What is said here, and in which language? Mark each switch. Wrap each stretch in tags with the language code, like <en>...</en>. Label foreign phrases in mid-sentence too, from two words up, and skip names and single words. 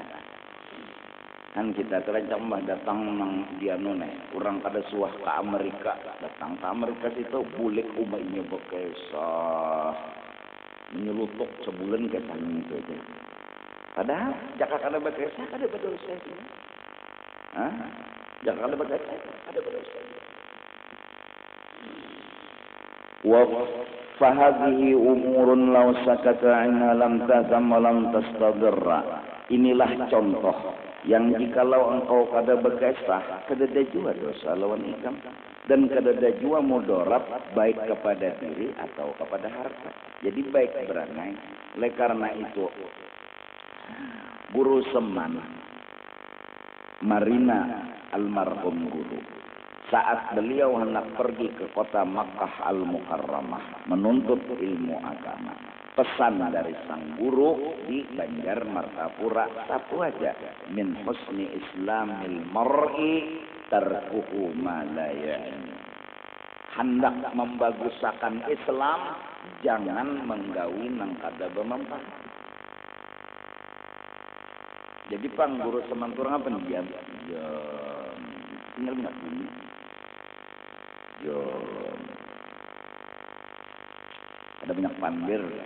<bjn>Kan kita terancam datang nang dia nune, orang kada suah ke Amerika, datang ke Amerika situ bulik umatnya bekesah, menyelutuk sebulan kesahnya itu aja. Padahal jaka kada bekesah kada berdosa itu. Jaka kada bekesah kada berdosa.</bjn> <ar>وفهذه أمور لو سكت عنها لم تأثم ولم تستضر.</ar> <bjn>Inilah contoh yang jikalau engkau kada bekesah, kada jua dosa lawan ikam, dan kada jua mudarat baik kepada diri atau kepada harta. Jadi baik beranai. Oleh karena itu guru Seman Marina almarhum guru, saat beliau hendak pergi ke kota Makkah al-Mukarramah menuntut ilmu agama, pesan dari sang guru di Banjar Martapura satu aja,</bjn> <ar>من حسن إسلام المرء تركه ما لا يعني.</ar> <bjn>Hendak membagusakan Islam, jangan menggawi nang kada bermanfaat. Jadi pang guru semanturang apa diam? Ya, tinggal nak bunyi. Ya, ada banyak pandir.</bjn>